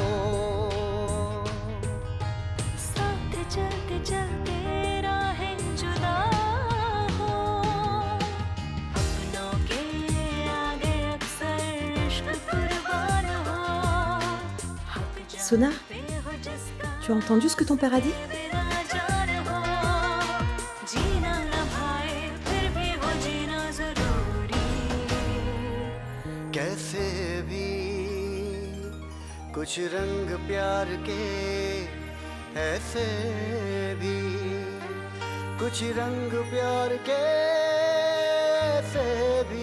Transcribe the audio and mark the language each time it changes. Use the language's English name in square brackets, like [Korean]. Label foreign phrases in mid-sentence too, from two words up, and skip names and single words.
[Hindi] साथ चलते चलते राहें जुदा हो, अपनों के आगे अक्सर इश्क कुर्बान हो। [French] Sona, tu as entendu ce que ton père a dit? [Hindi] कैसे भी कुछ रंग प्यार के, ऐसे भी कुछ रंग प्यार के, ऐसे भी।